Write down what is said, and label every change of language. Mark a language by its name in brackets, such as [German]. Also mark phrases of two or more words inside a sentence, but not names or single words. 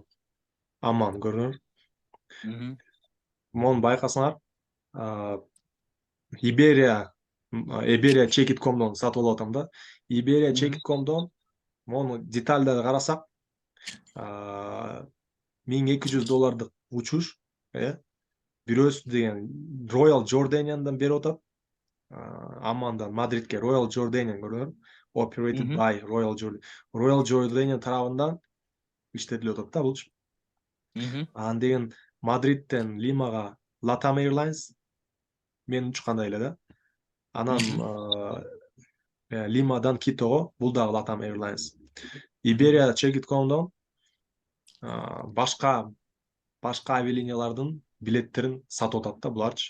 [Kyrgyz] Аман көрүнөр. Мону байкасаңар, Iberia Checit.com'дон сатып алып атам да. Iberia Checit.com'дон мону детальдарды карасак, $1200 учуш, бирөөсү деген Royal Jordanian'дан берип атат. Аммандан Мадридке Royal Jordanian көрүнөр. [English] Operated by Royal Jordanian. [Kyrgyz] Royal Jordanian тарабынан иштетилип атат да булчу. Анан деген Мадридтен Лимага Latam Airlines мен учкандай эле да. Анан Лимадан Китого бул дагы Latam Airlines. Iberia Checit.com'дон башка авиалиниялардын билеттерин сатып атат да буларчы.